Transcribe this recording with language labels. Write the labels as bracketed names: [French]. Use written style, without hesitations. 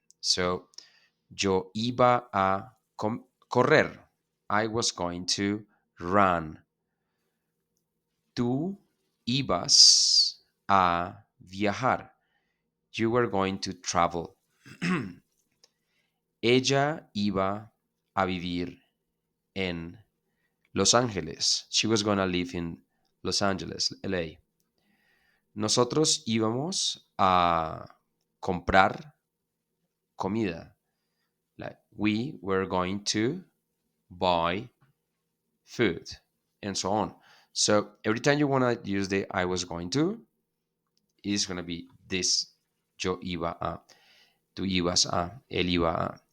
[English] So, [Spanish] yo iba a correr. [English] I was going to run. [Spanish] Tú ibas a viajar. [English] You were going to travel. [Spanish] Ella iba a vivir en Los Ángeles. [English] She was going to live in Los Angeles, LA. [Spanish] Nosotros íbamos a comprar comida. [English] Like we were going to buy food and so on. So every time you want to use the I was going to, it's going to be this [Spanish] yo iba a, tú ibas a, él iba a.